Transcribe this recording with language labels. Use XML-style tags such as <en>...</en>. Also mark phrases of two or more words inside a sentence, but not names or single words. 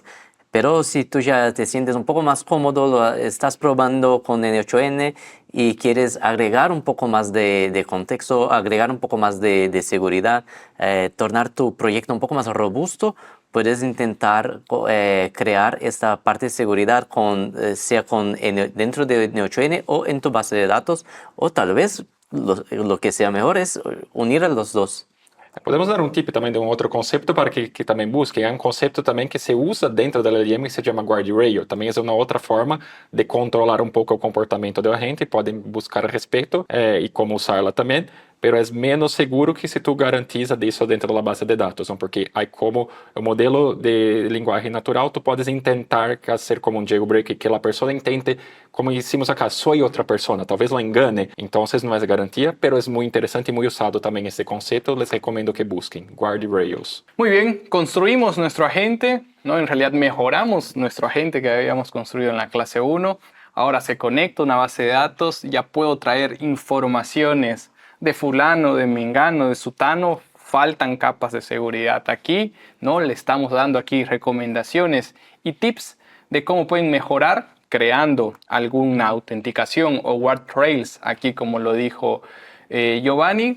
<es>Pero si tú ya te sientes un poco más cómodo, lo estás probando con N8N y quieres agregar un poco más de contexto, agregar un poco más de seguridad, tornar tu proyecto un poco más robusto, puedes intentar crear esta parte de seguridad sea dentro de N8N o en tu base de datos, o tal vez lo que sea mejor es unir a los dos.</es> <pt>Podemos dar um tip também de um outro conceito para que também busquem. É um conceito também que se usa dentro da LLM que se chama guardrail. Também é uma outra forma de controlar um pouco o comportamento do agente. Podem buscar a respeito e como usá-la também. Pero é menos seguro que se tu garantiza disso dentro da base de dados, não? Porque aí como o modelo de linguagem natural, tu podes intentar fazer como um jailbreak que a pessoa entende,</pt> <es>como hicimos acá,</es> <pt>sou outra pessoa, talvez</pt> <es>lo engane,</es> <pt>então não é garantia, pero é muito interessante e muito usado também esse conceito, les recomendo que busquem, guardrails.</pt> <es>Muy bien, construimos nuestro agente, ¿no? En realidad mejoramos nuestro agente que habíamos construido en la clase 1. Ahora se conecta a una base de datos, ya puedo traer informaciones de fulano, de mengano, de sutano. Faltan capas de seguridad aquí, ¿no? Le estamos dando aquí recomendaciones y tips de cómo pueden mejorar creando alguna autenticación o guardrails, aquí como lo dijo Giovanni.</es>